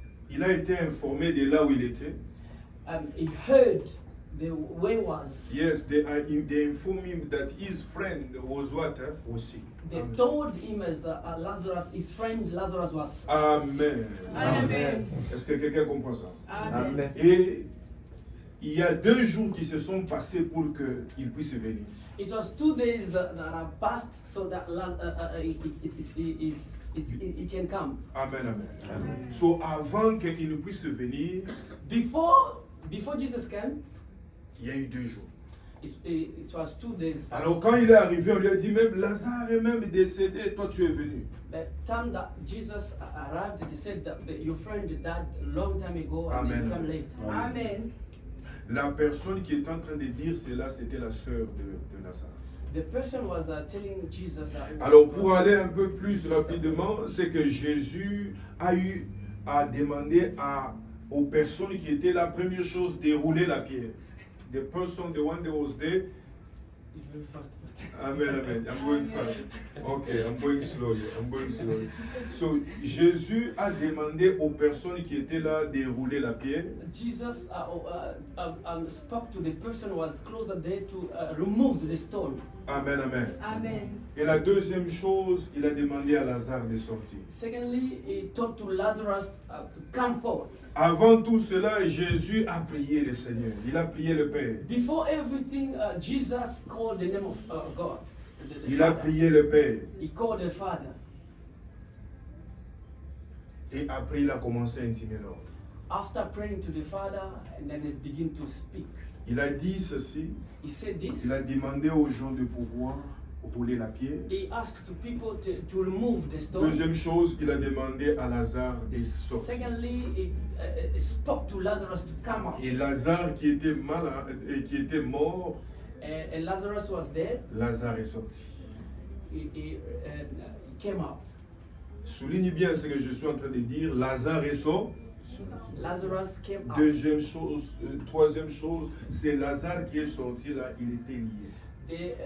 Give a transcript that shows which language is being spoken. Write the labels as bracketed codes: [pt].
[fr] Il a été informé de là où il était. [en] He heard the way was. Yes, they informed him that his friend was what? Was sick. They told him as Lazarus, his friend Lazarus was sick. Amen. Amen. [fr] Est-ce que quelqu'un comprend ça? [en] Amen. Amen. [fr] Et il y a 2 jours qui se sont passés pour qu'il puisse venir. [en] It was 2 days that have passed so that he can come. Amen, amen. Amen. [fr] So avant qu'il ne puisse venir, [en] Before Jesus came, [fr] il y a eu 2 jours. [en] it was 2 days past. [fr] Alors quand il est arrivé, on lui a dit même Lazare est même décédé, toi tu es venu. [en] The time that Jesus arrived, they said that your friend died a long time ago and Amen. he came late. Amen. [fr] La personne qui est en train de dire cela, c'était la sœur de Lazare. [en] The person was telling Jesus that. [fr] Alors pour aller un peu plus rapidement, c'est que Jésus a eu à demander aux personnes qui étaient là, première chose, dérouler la pierre. [en] The person, the one that was there. It's very fast. Amen, amen. I'm going fast. Okay, I'm going slowly. [fr] So Jésus a demandé aux personnes qui étaient là de dérouler la pierre. [en] Jesus spoke to the person who was closer there to remove the stone. Amen, amen. Amen. [fr] Et la deuxième chose, il a demandé à Lazare de sortir. [en] Secondly, he talked to Lazarus to come forward. [fr] Avant tout cela, Jésus a prié le Seigneur. Il a prié le Père. [en] Before everything, Jesus called the name of God. The [fr] Il a [en] Father. [fr] prié le Père. [en] He called the Father. [fr] Et après, il a commencé à intimer l'ordre. [en] After praying to the Father, and then he began to speak. [fr] Il a dit ceci. [en] He said this. [fr] Il a demandé aux gens de pouvoir rouler la pierre. [en] He asked to people to remove the stone. [fr] Deuxième chose, il a demandé à Lazare de sortir. [en] Secondly, he spoke to Lazarus to come out. [fr] Et Lazare qui était malade et qui était mort, [en] And Lazarus was dead. [fr] Lazare est sorti. [en] He came out. [fr] Souligne bien ce que je suis en train de dire. Lazare est sorti. [en] Lazarus came out. [fr] Deuxième chose, troisième chose, c'est Lazare qui est sorti là, il était lié.